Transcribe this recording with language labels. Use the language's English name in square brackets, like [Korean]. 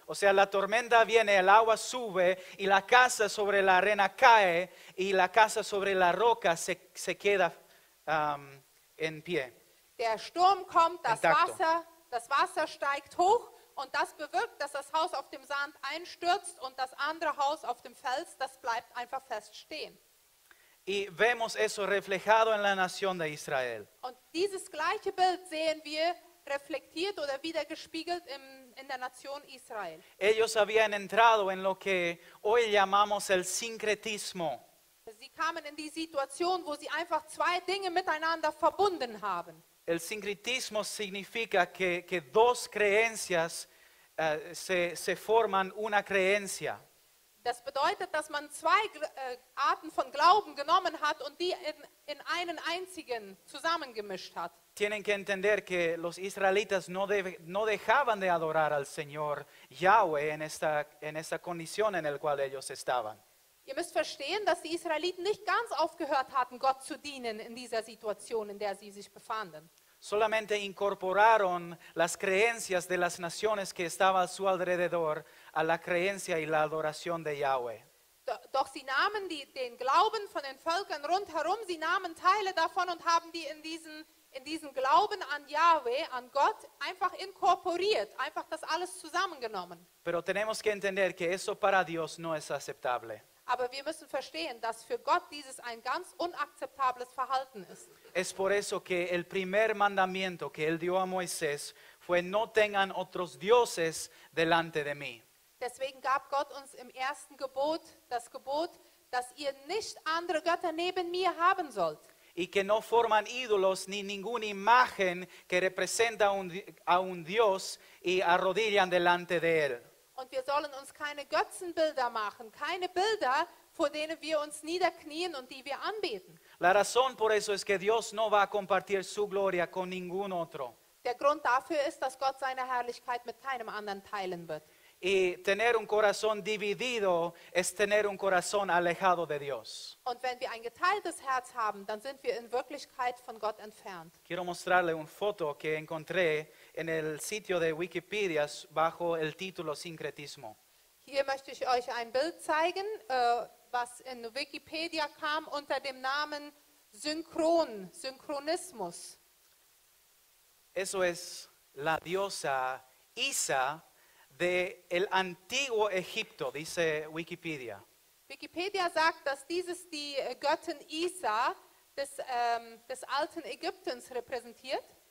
[Spanish] O sea, la tormenta viene, el agua sube y la casa sobre la arena cae y la casa sobre la roca se queda en pie. [German] Der Sturm kommt, [Spanish] Intacto. [German] das Wasser steigt hoch und das bewirkt, dass das Haus auf dem Sand einstürzt und das andere Haus auf dem Fels, das bleibt einfach fest stehen. [Spanish] Y vemos eso reflejado en la nación de Israel. [German] Und dieses gleiche Bild sehen wir reflektiert oder wiedergespiegelt in der Nation Israel. [Spanish] Ellos habían entrado en lo que hoy llamamos el sincretismo. [German] Sie kamen in die Situation, wo sie einfach zwei Dinge miteinander verbunden haben. [Spanish] El sincretismo significa que dos creencias se forman una creencia. [German] Das bedeutet, dass man zwei Arten von Glauben genommen hat und die in einen einzigen zusammengemischt hat. [Spanish] Tienen que entender que los israelitas no dejaban de adorar al Señor Yahweh en esta condición en la cual ellos estaban. [German] Ihr müsst verstehen, dass die Israeliten nicht ganz aufgehört hatten, Gott zu dienen in dieser Situation, in der sie sich befanden. [Spanish] Solamente incorporaron las creencias de las naciones que estaban a su alrededor a la creencia y la adoración de Yahweh. [German] Doch sie nahmen den Glauben von den Völkern rundherum, sie nahmen Teile davon und haben die in diesen Glauben an Yahweh, an Gott, einfach inkorporiert, einfach das alles zusammengenommen. [Spanish] Pero tenemos que entender que eso para Dios no es aceptable. [German] Aber wir müssen verstehen, dass für Gott dieses ein ganz unakzeptables Verhalten ist. [Spanish] Es por eso que el primer mandamiento que él dio a Moisés fue no tengan otros dioses delante de mí. [German] Deswegen gab Gott uns im ersten Gebot das Gebot, dass ihr nicht andere Götter neben mir haben sollt. [Spanish] Y que no forman ídolos ni ninguna imagen que representa a un Dios y arrodillan delante de él. [German] Und wir sollen uns keine Götzenbilder machen, keine Bilder, vor denen wir uns niederknien und die wir anbeten. [Spanish] La razón por eso es que Dios no va a compartir su gloria con ningún otro. [German] Der Grund dafür ist, dass Gott seine Herrlichkeit mit keinem anderen teilen wird. [Spanish] Y tener un corazón dividido es tener un corazón alejado de Dios. [German] Und wenn wir ein geteiltes Herz haben, dann sind wir in Wirklichkeit von Gott entfernt. [Spanish] Quiero mostrarle una foto que encontré en el sitio de Wikipedia bajo el título Sincretismo. [German] Hier möchte ich euch ein Bild zeigen, was in Wikipedia kam unter dem Namen Synchronismus. [Spanish] Eso es la diosa Isa de el antiguo Egipto, dice Wikipedia. [German] Wikipedia sagt, dass dieses die Göttin Isa des alten Ägyptens repräsentiert.